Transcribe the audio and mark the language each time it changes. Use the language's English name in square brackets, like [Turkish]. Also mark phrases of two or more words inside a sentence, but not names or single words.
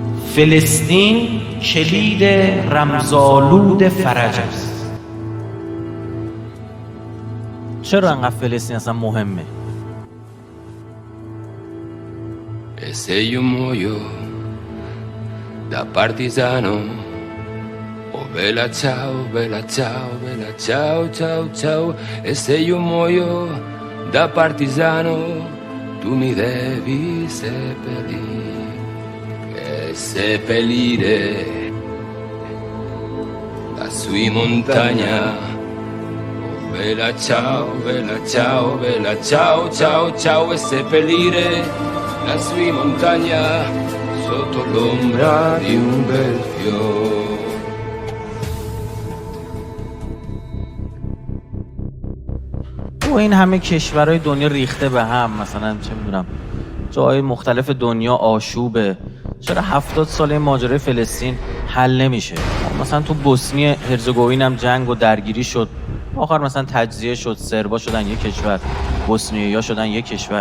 [Persian] فلسطین کلید رمزآلود فرج است. چرا انقدر فلسطین اصلا مهمه؟ [Italian] E se io muoio da partigiano, oh bella ciao, bella ciao, bella ciao, ciao, ciao. E se io muoio da partigiano, tu mi devi seppellire, seppellire lassù in montagna. Oh bella ciao, bella ciao, bella ciao, ciao, ciao. E seppellire lassù in montagna sotto l'ombra di un bel fiore. [Persian] تو این همه کشورهای دنیا ریخته به هم، مثلا چه میدونم جای مختلف دنیا آشوبه، چرا 70 ساله ماجرای فلسطین حل نمیشه؟ مثلا تو بوسنی هرزگوین هم جنگ و درگیری شد، آخر مثلا تجزیه شد، سربا شدن یک کشور، بوسنیایی‌ها شدن یک کشور.